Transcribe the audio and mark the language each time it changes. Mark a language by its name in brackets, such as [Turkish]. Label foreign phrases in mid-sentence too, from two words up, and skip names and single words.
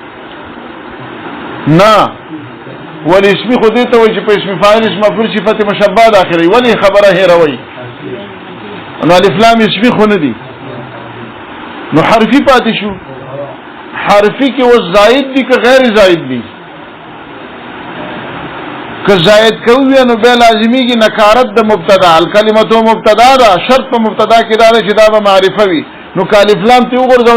[Pashto] نه ول اسمی خو دې ته وایي چې په [Arabic] اسم فاعل اسم مفعول صفت مشبہ [Pashto] داخلي ولی خبره هیروي نو الف لام اسمی خو نه دي نو حرفي پاتې شو حرفي کې و زائد دي که غیر زائد دي که زائد کوي نو به لازمي کې نکارت د مبتدا الکلمه مبتدا ده شرط په مبتدا کې دا چې دا به معرفه وي نو الف لام ته وګورځو